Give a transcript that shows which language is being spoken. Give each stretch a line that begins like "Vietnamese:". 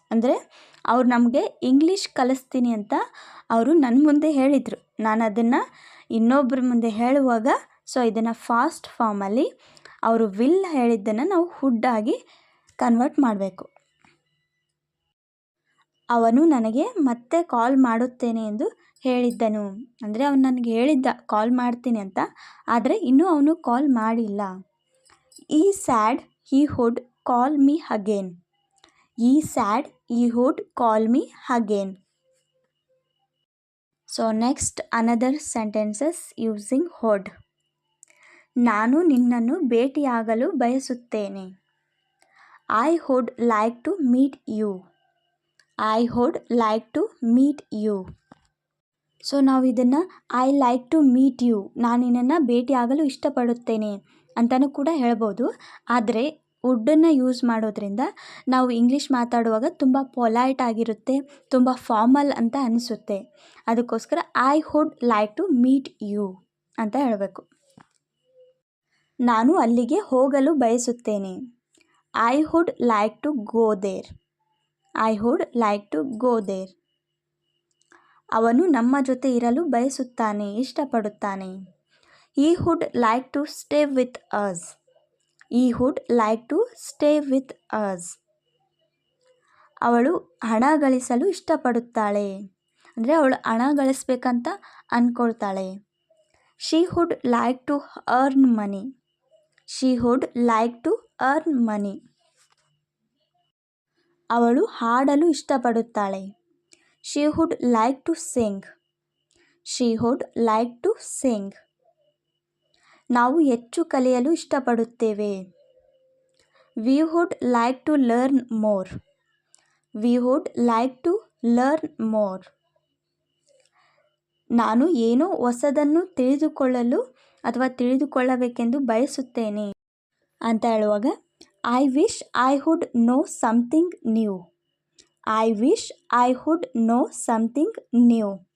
Kannada: ಅಂದರೆ ಅವ್ರು ನಮಗೆ ಇಂಗ್ಲೀಷ್ ಕಲಿಸ್ತೀನಿ ಅಂತ ಅವರು ನನ್ನ ಮುಂದೆ ಹೇಳಿದರು, ನಾನು ಅದನ್ನು ಇನ್ನೊಬ್ಬರ ಮುಂದೆ ಹೇಳುವಾಗ ಸೊ ಇದನ್ನು ಫಾಸ್ಟ್ ಫಾರ್ಮಲ್ಲಿ ಅವರು ವಿಲ್ ಹೇಳಿದ್ದನ್ನು ನಾವು ವುಡ್ ಆಗಿ ಕನ್ವರ್ಟ್ ಮಾಡಬೇಕು. ಅವನು ನನಗೆ ಮತ್ತೆ ಕಾಲ್ ಮಾಡುತ್ತೇನೆ ಎಂದು ಹೇಳಿದ್ದನು. ಅಂದರೆ ಅವನು ನನಗೆ ಹೇಳಿದ್ದ ಕಾಲ್ ಮಾಡ್ತೀನಿ ಅಂತ, ಆದರೆ ಇನ್ನೂ ಅವನು ಕಾಲ್ ಮಾಡಿಲ್ಲ.
English: He said he would call me again. He said he would call me again. So next, another sentences using would.
Kannada: ನಾನು ನಿನ್ನನ್ನು ಭೇಟಿಯಾಗಲು ಬಯಸುತ್ತೇನೆ.
English: I would like to meet you. I would like to meet you.
Kannada: So ನಾವು ಇದನ್ನು
English: I like to meet you,
Kannada: ನಾನು ನಿನ್ನನ್ನು ಭೇಟಿಯಾಗಲು ಇಷ್ಟಪಡುತ್ತೇನೆ ಅಂತಲೂ ಕೂಡ ಹೇಳ್ಬೋದು. ಆದರೆ ವುಡ್ಡನ್ನು ಯೂಸ್ ಮಾಡೋದ್ರಿಂದ ನಾವು ಇಂಗ್ಲೀಷ್ ಮಾತಾಡುವಾಗ ತುಂಬ ಪೊಲೈಟ್ ಆಗಿರುತ್ತೆ, ತುಂಬ ಫಾರ್ಮಲ್ ಅಂತ ಅನಿಸುತ್ತೆ. ಅದಕ್ಕೋಸ್ಕರ
English: I would like to meet you
Kannada: ಅಂತ ಹೇಳಬೇಕು. ನಾನು ಅಲ್ಲಿಗೆ ಹೋಗಲು ಬಯಸುತ್ತೇನೆ.
English: I would like to go there. I would like to go there.
Kannada: ಅವನು ನಮ್ಮ ಜೊತೆ ಇರಲು ಬಯಸುತ್ತಾನೆ, ಇಷ್ಟಪಡುತ್ತಾನೆ.
English: He would like to stay with us. He would like to stay with us.
Kannada: ಅವಳು ಹಣ ಗಳಿಸಲು ಇಷ್ಟಪಡುತ್ತಾಳೆ, ಅಂದರೆ ಅವಳು ಹಣ ಗಳಿಸ್ಬೇಕಂತ ಅಂದ್ಕೊಳ್ತಾಳೆ.
English: She would like to earn money. She would like to earn money.
Kannada: ಅವಳು ಹಾಡಲು ಇಷ್ಟಪಡುತ್ತಾಳೆ.
English: She would like to sing. She would like to sing.
Kannada: ನಾವು ಹೆಚ್ಚು ಕಲಿಯಲು ಇಷ್ಟಪಡುತ್ತೇವೆ.
English: We would like to learn more. We would like to learn more.
Kannada: ನಾನು ಏನೋ ಹೊಸದನ್ನು ತಿಳಿದುಕೊಳ್ಳಲು ಅಥವಾ ತಿಳಿದುಕೊಳ್ಳಬೇಕೆಂದು ಬಯಸುತ್ತೇನೆ ಅಂತ ಹೇಳುವಾಗ
English: I wish I would know something new. I wish I would know something new.